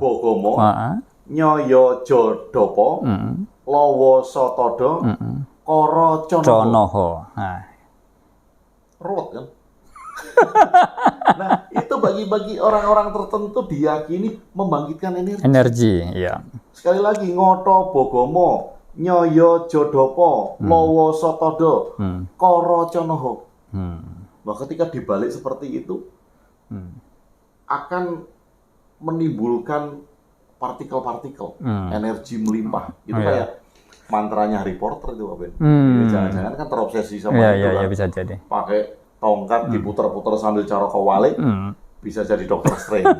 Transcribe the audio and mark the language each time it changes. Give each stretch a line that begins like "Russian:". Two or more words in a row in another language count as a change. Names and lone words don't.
Javanese: bogomo. Nyoyo jodopo. Lowo sotodo. Koro conoho.
Indonesian: Ruwet kan? Nah, itu bagi orang-orang tertentu diyakini membangkitkan energi. Iya. Sekali lagi,
Javanese: ngoto bogomo, nyoyo jodopo, lowo sotodo, koro conoho.
Indonesian: Nah, ketika dibalik seperti itu, akan menimbulkan partikel-partikel, energi melimpah. Itu kayak mantranya Harry Potter itu Pak Ben. Jangan-jangan kan terobsesi sama Iya, itu iya, kan. iya, bisa jadi. Pakai tongkat diputer-puter sambil cara kewalik, bisa jadi Doctor Strange.